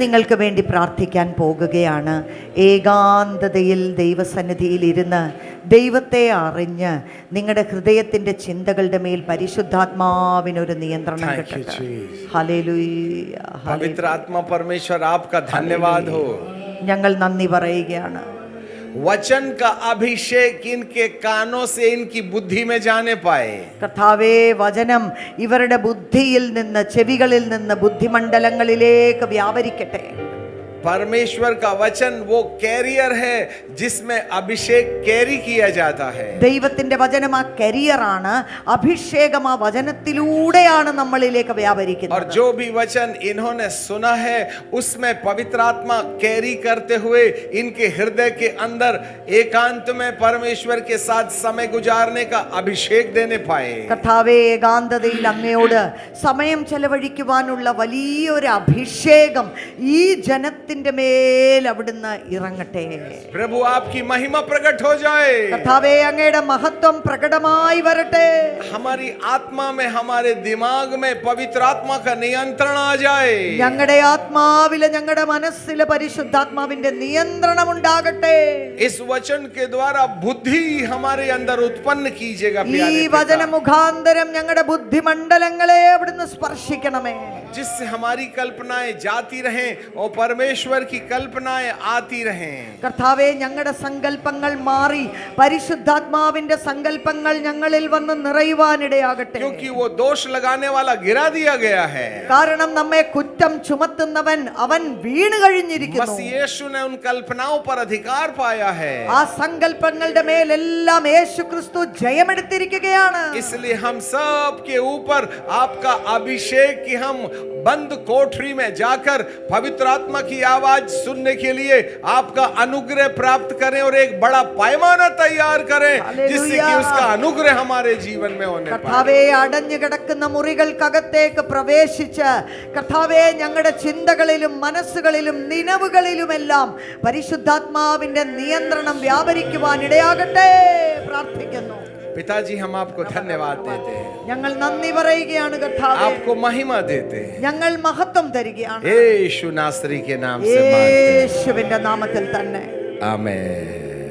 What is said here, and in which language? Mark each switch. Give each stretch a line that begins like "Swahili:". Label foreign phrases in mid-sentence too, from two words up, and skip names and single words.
Malayalam: നിങ്ങൾക്ക് വേണ്ടി പ്രാർത്ഥിക്കാൻ പോകുകയാണ്. ഏകാന്തതയിൽ ദൈവസന്നിധിയിൽ ഇരുന്ന് ദൈവത്തെ അറിഞ്ഞ് നിങ്ങളുടെ ഹൃദയത്തിന്റെ ചിന്തകളുടെ മേൽ പരിശുദ്ധാത്മാവിനൊരു നിയന്ത്രണം
English: Thank you,
Malayalam: കിട്ടട്ടെ. Jesus. ഹല്ലേലൂയ.
Hindi: पवित्र आत्मा परमेश्वर आपका धन्यवाद हो।
Malayalam: ഞങ്ങൾ നന്ദി പറയുകയാണ്.
Hindi: वचन का अभिषेक इनके कानों से इनकी बुद्धि में जाने पाए।
Malayalam: കർത്താവേ, വചനം ഇവരുടെ ബുദ്ധിയിൽ നിന്ന്, ചെവികളിൽ നിന്ന് ബുദ്ധിമണ്ഡലങ്ങളിലേക്ക് വ്യാപരിക്കട്ടെ.
Hindi: परमेश्वर का वचन वो कैरियर है जिसमें अभिषेक कैरी किया जाता है।
Malayalam: ദൈവത്തിന്റെ വചനം ആ കരിയറാണ്. അഭിഷേകം ആ വചനത്തിലൂടെയാണ് നമ്മളിലേക്ക് और വ്യാപരിക്കുന്നത്.
Hindi: जो भी वचन इन्होंने सुना है उसमें पवित्र आत्मा कैरी करते हुए इनके हृदय के अंदर एकांत में परमेश्वर के साथ समय गुजारने का अभिषेक देने पाए।
Malayalam: കർത്താവേ, ഏകാന്തതയിൽ അങ്ങയോട് സമയം ചെലവഴിക്കുവാനുള്ള വലിയൊരു അഭിഷേകം ഈ ജനത്തിന്റെ മേൽ അവിടുന്ന് ഇറങ്ങട്ടെ.
Hindi: प्रभु आपकी महिमा प्रकट हो जाए।
Malayalam: കർത്താവേ, അങ്ങയുടെ മഹത്വം പ്രകടമായി വരട്ടെ.
Hindi: हमारी आत्मा में, हमारे दिमाग में पवित्र आत्मा का नियंत्रण आ जाए।
Malayalam: ഞങ്ങളുടെ ആത്മാവില്, ഞങ്ങളുടെ മനസ്സില് പരിശുദ്ധാത്മാവിന്റെ നിയന്ത്രണം ഉണ്ടാകട്ടെ.
Hindi: इस वचन के द्वारा बुद्धि हमारे अंदर उत्पन्न कीजिएगा
Malayalam: ഈ प्यारे വചന पिता। മുഖാന്തരം ഞങ്ങളുടെ ബുദ്ധിമണ്ഡലങ്ങളെ അവിടുന്ന് സ്പർശിക്കണമേ.
Hindi: जिससे हमारी कल्पनाएं जाती रहें और परमेश्वर की कल्पनाएं आती रहें।
Malayalam: കർത്താവേ, ഞങ്ങളുടെ സങ്കല്പങ്ങൾ മാറി പരിശുദ്ധാത്മാവിന്റെ സങ്കല്പങ്ങൾ ഞങ്ങളിൽ വന്ന് നിറയുവാനിടയാകട്ടെ.
Hindi: क्योंकि वो दोष लगाने वाला गिरा दिया गया है।
Malayalam: കാരണം നമ്മെ കുറ്റം ചുമത്തുന്നവൻ അവൻ വീണ് കഴിഞ്ഞിരിക്കുന്നു.
Hindi: मसीह यीशु ने उन कल्पनाओं पर अधिकार पाया है।
Malayalam: ആ സങ്കല്പങ്ങളുടെ മേലെല്ലാം യേശു ക്രിസ്തു ജയമെടുത്തിരിക്കുകയാണ്.
Hindi: इसलिए हम सब के ऊपर आपका अभिषेक कि हम बंद कोठरी में जाकर पवित्र आत्मा की आवाज सुनने के लिए आपका अनुग्रह प्राप्त करें और एक बड़ा पैमाना तैयार करें जिससे कि उसका अनुग्रह हमारे जीवन में होने पाए।
Malayalam: കർത്താവേ, അടഞ്ഞു കിടക്കുന്ന മുറികൾക്കകത്തേക്ക് പ്രവേശിച്ച് കർത്താവേ, ഞങ്ങളുടെ ചിന്തകളിലും മനസ്സുകളിലും നിലവുകളിലുമെല്ലാം പരിശുദ്ധാത്മാവിന്റെ നിയന്ത്രണം വ്യാപരിക്കുവാൻ ഇടയാകട്ടെ പ്രാർത്ഥിക്കുന്നു.
Hindi: पिताजी, हम आपको धन्यवाद देते हैं,
Malayalam: ഞങ്ങൾ നന്ദി പറയുകയാണ് കർത്താവേ.
Hindi: आपको महिमा देते हैं।
Malayalam: ഞങ്ങൾ മഹത്വം തരികയാണ്
Hindi: यीशु नासरी के नाम से मांगते हैं।
Malayalam: യേശുവിന്റെ നാമത്തിൽ തന്നെ. आमीन।